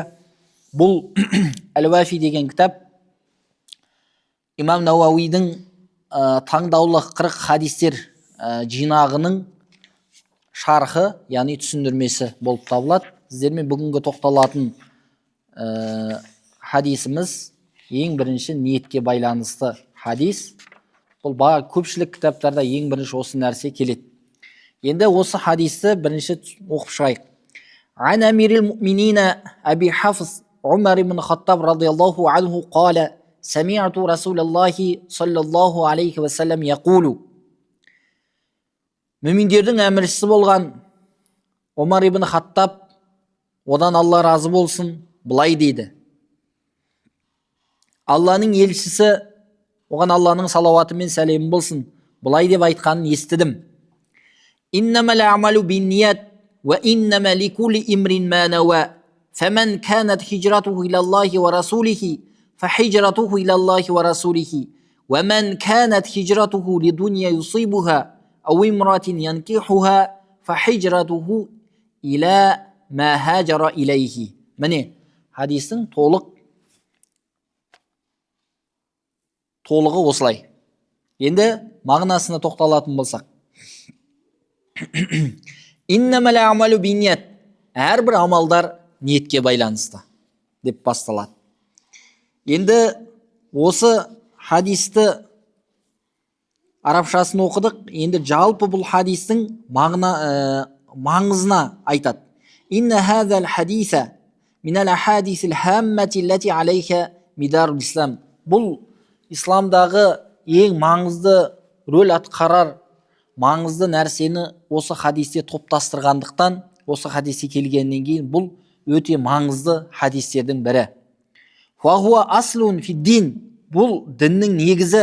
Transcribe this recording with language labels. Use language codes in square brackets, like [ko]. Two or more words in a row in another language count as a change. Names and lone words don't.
[kk] Бұл Әл-Уафи деген кітап имам Науауидің таңдаулы 40 хадистер жинағының шархы, яғни түсіндірмесі болып табылады. Сіздермен бүгінгі тоқталатын хадисіміз ең бірінші ниетке байланысты хадис. Бұл көпшілік кітаптарда ең бірінші осы нәрсе келеді. Енді осы хадисті бірінші оқып шығайық. [ar] عن أمير المؤمنين أبي حفص عمر بن الخطاب رضي الله عنه قال سمعت رسول الله صلى الله عليه وسلم يقول. [kk] Мүминдердің әміршісі болған Умар ибн Хаттаб одан Алла разы болсын, былай дейді. Алланың елшісі, оған Алланың салауаты мен сәлемі болсын, былай деп айтқанын естідім. [ar] إنما الأعمال بالنيات وإنما لكل امرئ ما نوى. فمن كانت هجرته إلى الله ورسوله فهجرته إلى الله ورسوله. ومن كانت هجرته لدنيا يصيبها أو امرأة ينكحها فهجرته إلى ما هاجر إليه. [kk] Міне, хадистің толығы осылай. Енді мағынасына тоқталатын болсақ. [ar] إنما الأعمال بالنيات. [kk] Әрбір амалдар ниетке байланысты деп басталады. Енді осы хадисті арабшасын оқыдық. Енді жалпы бұл хадистің маңызына айтады. [ar] إن هذا الحديث من الأحاديث الهامة التي عليها مدار الإسلام. [kk] Бұл исламдағы ең маңызды рөл атқарар маңызды нәрсені осы хадисте топтастырғандықтан, осы хадисте келгеннен кейін бұл өте маңызды хадистердің бірі. [ar] فهو أصل في الدين. [kk] Бұл діннің негізі.